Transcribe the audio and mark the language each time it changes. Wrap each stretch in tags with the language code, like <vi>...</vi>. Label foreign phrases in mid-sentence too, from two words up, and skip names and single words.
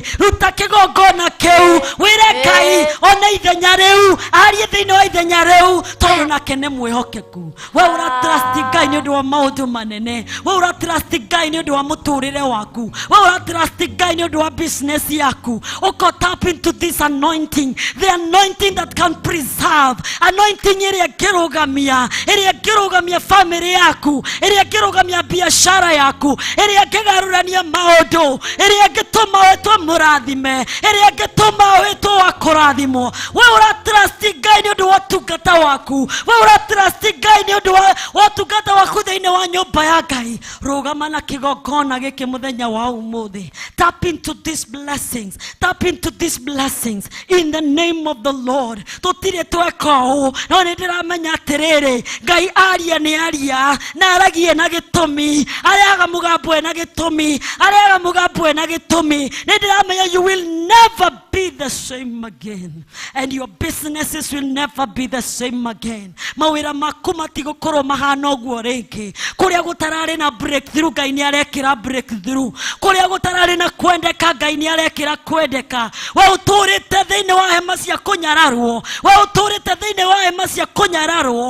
<ki>Ruta kigongona kiu, wire Ngai ona ithenya riu, arie thiini wa ithenya riu tondu nake ni mwihokeku. We ura trust Ngai ni undu wa maundu manene. We ura trust Ngai ni undu wa muturire waku. We ura trust Ngai ni undu wa business yaku. Uko</ki> <en>tap into this anointing, the anointing that can preserve, anointing</en> <ki>iria kirugamia family yaku, iria kirugamia biashara yaku, iria kigarurania maundu, iria gituma wetwa murathime, iria gituma wetwa wakurathimwo. We ura trust Ngai ni undu wa tungata waku. We ura trust Ngai ni undu wa tungata waku thiini wa nyumba ya Ngai. Rugama na kigongona giki muthenya wa umuthi.</ki> <en>Tap into these blessings, tap into these blessings in the name of the Lord.</en> <ki>Tutire twekao no ndiramenya atiriri, Ngai aria ni aria na aragie na gitumi, ariaga mugambo na gitumi, ariaga mugambo na gitumi.</ki> <en>Ndiramenya you will never be the same again, and your businesses will never be the same again.</en> <ki>Mawira maku matigukorwo mahana uguo ringi. Kuria gutarari na breakthrough, Ngai ni arekira breakthrough. Kuria gutarari na kwendeka, Ngai ni arekira kwendeka. We uturite thiini wa hema cia kunyararwo, we uturite thiini wa hema cia kunyararwo.</ki>